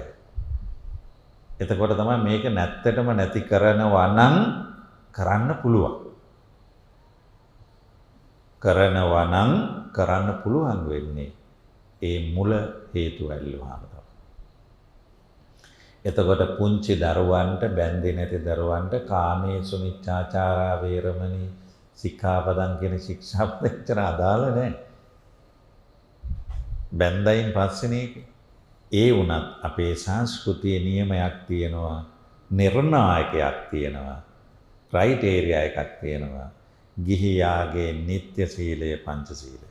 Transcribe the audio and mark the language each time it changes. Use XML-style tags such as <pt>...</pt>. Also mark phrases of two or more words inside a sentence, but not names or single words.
<si>එතකොට තමයි මේක නැත්තටම නැති කරනවා නම් කරන්න පුළුවන්. කරනවා නම් කරන්න පුළුවන් වෙන්නේ ඒ මුල හේතු ඇල්ලුවාම තමයි. එතකොට පුංචි දරුවන්ට බැඳෙන්නේ නැති දරුවන්ට</si> <pi>කාමේසු මිච්ඡාචාරා වේරමණී සික්ඛාපදං</pi> <si>කියන ශික්ෂාපද එච්චර අදාළ නැහැ. බැඳයින් පස්සේනේ ඒ වුණත් අපේ සංස්කෘතියේ නියමයක් තියෙනවා, නිර්ණායකයක් තියෙනවා, ක්‍රයිටේරියා එකක් තියෙනවා. ගිහියාගේ නිත්‍ය සීලය පංච සීලය.</si>